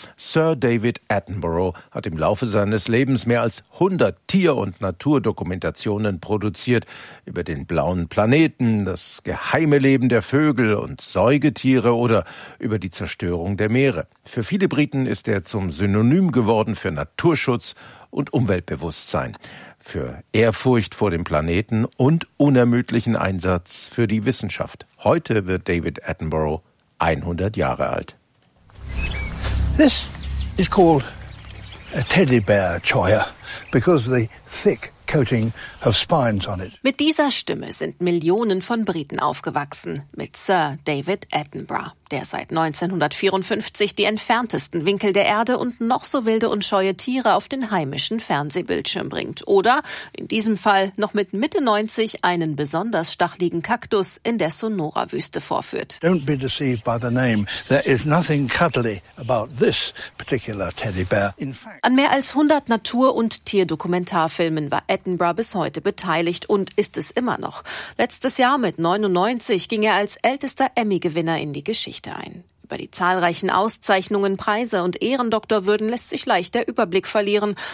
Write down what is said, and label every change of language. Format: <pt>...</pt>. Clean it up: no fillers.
<de>Sir David Attenborough hat im Laufe seines Lebens mehr als 100 Tier- und Naturdokumentationen produziert über den blauen Planeten, das geheime Leben der Vögel und Säugetiere oder über die Zerstörung der Meere. Für viele Briten ist er zum Synonym geworden für Naturschutz und Umweltbewusstsein, für Ehrfurcht vor dem Planeten und unermüdlichen Einsatz für die Wissenschaft. Heute wird David Attenborough 100 Jahre alt.</de> <en>This is called a teddy bear choir because of the thick coating of spines on it.</en> <de>Mit dieser Stimme sind Millionen von Briten aufgewachsen, mit Sir David Attenborough, der seit 1954 die entferntesten Winkel der Erde und noch so wilde und scheue Tiere auf den heimischen Fernsehbildschirm bringt. Oder in diesem Fall noch mit Mitte 90 einen besonders stacheligen Kaktus in der Sonora-Wüste vorführt.</de> <en>Don't be deceived by the name. There is nothing cuddly about this particular teddy bear. In fact,</en> <de>an mehr als 100 Natur- und Tierdokumentarfilmen war Attenborough bis heute beteiligt und ist es immer noch. Letztes Jahr mit 99 ging er als ältester Emmy-Gewinner in die Geschichte. Über die zahlreichen Auszeichnungen, Preise und Ehrendoktorwürden lässt sich leicht der Überblick verlieren.</de>